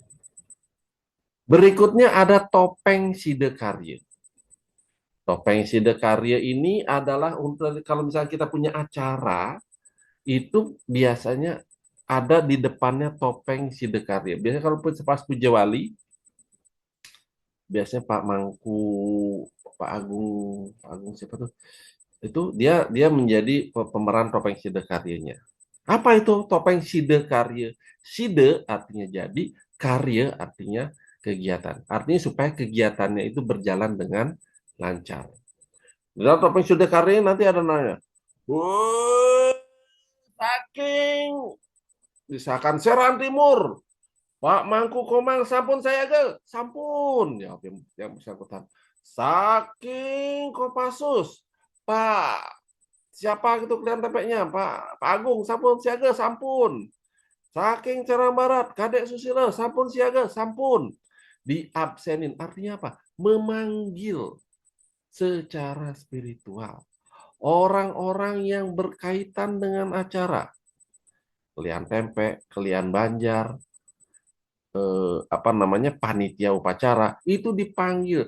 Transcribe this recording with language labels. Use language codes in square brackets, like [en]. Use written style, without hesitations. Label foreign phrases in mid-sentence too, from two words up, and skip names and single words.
[id] Berikutnya ada topeng Sidekarya. Topeng Sidekarya ini adalah untuk kalau misalnya kita punya acara, itu biasanya ada di depannya topeng Sidekarya. Biasanya kalau pas Puja Wali, biasanya Pak Mangku, Pak Agung, Pak Agung siapa tuh? Itu dia menjadi pemeran topeng Sidekaryanya. Apa itu topeng Sidekarya? Side artinya jadi, karya artinya kegiatan. Artinya supaya kegiatannya itu berjalan dengan lancar. Dalam topeng Sidekarya nanti ada nanya, "Woi, saking misalkan Seran Timur, Pak Mangku Komang, sampun saya ke, sampun." Ya, yang bersangkutan. Saking Kopassus, Pak, siapa itu kelihatan tepeknya? [ban] Pak Agung, sampun siaga, sampun. Saking Cerang Barat, Kadek Susilo, sampun siaga, sampun. [id] Diabsenin, artinya apa? Memanggil secara spiritual orang-orang yang berkaitan dengan acara. Kalian Tempe, kalian Banjar, apa namanya panitia upacara itu dipanggil.